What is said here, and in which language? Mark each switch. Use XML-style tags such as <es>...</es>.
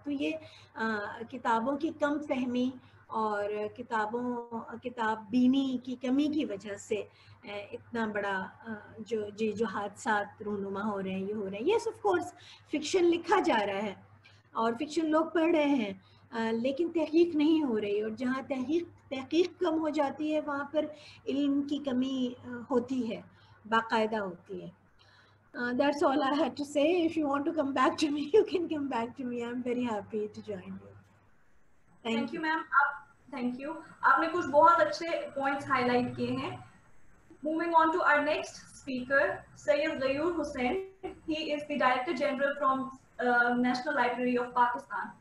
<ur>تو یہ کتابوں کی کم فہمی اور کتاب بینی کی کمی کی وجہ سے اتنا بڑا جو حادثات رونما ہو رہے ہیں, یہ ہو رہے ہیں.</ur> <en>yes of course</en> <ur>فکشن لکھا جا رہا ہے اور فکشن لوگ پڑھ رہے ہیں, لیکن تحقیق نہیں ہو رہی, اور جہاں تحقیق کم ہو جاتی ہے وہاں پر علم کی کمی ہوتی ہے, باقاعدہ ہوتی ہے.</ur> <en>That's all I had to say. If you want to come back to me, you can come back to me. I'm very happy to join you. Thank you, ma'am. Thank you.</en> <ur>آپ نے کچھ بہت اچھے points highlight کیے ہیں.</ur> <en>Moving on to our next speaker, Sayyid Ghayur Hussain. He is the Director General from National Library of Pakistan.</en>